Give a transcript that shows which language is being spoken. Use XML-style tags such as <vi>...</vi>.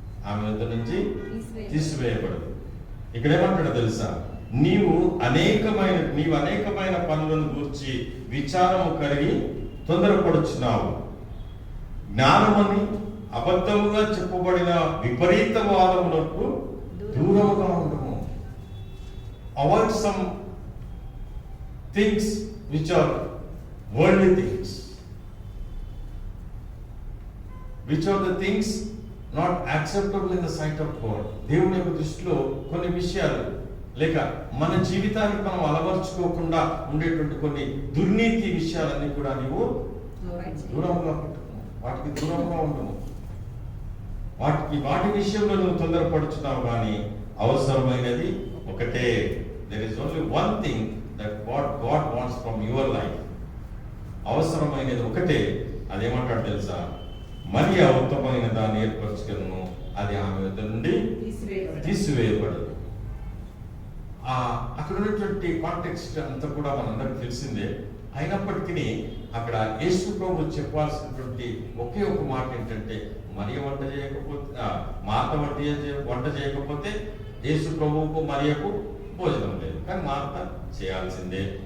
<te>ఆమె యొద్ద నుంచి తీసివేయబడదు. ఇక్కడ ఏమంటాడో తెలుసా? నీవు అనేకమైన పనులను గూర్చి విచారము కలిగి తొందరపడుచున్నావు. జ్ఞానమని అబద్ధముగా చెప్పబడిన విపరీత వాదములకు దూరముగా ఉండము.</te> <en>Avoid some things which are worldly things, which are the things not acceptable in the sight of God.</en> <te>దేవుని యొక్క దృష్టిలో కొన్ని విషయాలు లేక మన జీవితానికి మనం అలవర్చుకోకుండా ఉండేటువంటి కొన్ని దుర్నీతి విషయాలన్నీ కూడా నీవు దూరంగా పెట్టుకున్నావు, వాటికి దూరంగా ఉండము. వాటి విషయంలో నువ్వు తొందరపడుచున్నావు కానీ అవసరమైనది ఒకటే.</te> <en>There is only one thing that what God wants from your life.</en> <te>అవసరమైనది ఒకటే. అదేమంటాడు తెలుసా? మరియా ఉత్తమమైన దాన్ని ఏర్పరచుకును, అది ఆమె వద్ద నుండి తీసివేయబడదు. అక్కడ ఉన్నటువంటి కాంటెక్స్ట్ అంతా కూడా మనందరికి తెలిసిందే. అయినప్పటికీ అక్కడ యేసు ప్రభు చెప్పాల్సినటువంటి ఒకే ఒక మాట ఏంటంటే, మరియ వంట చేయకపోతే, మార్త వంట చేయకపోతే యేసు ప్రభువుకు మరియకు భోజనం లేదు, కానీ మార్త చేయాల్సిందే.</te>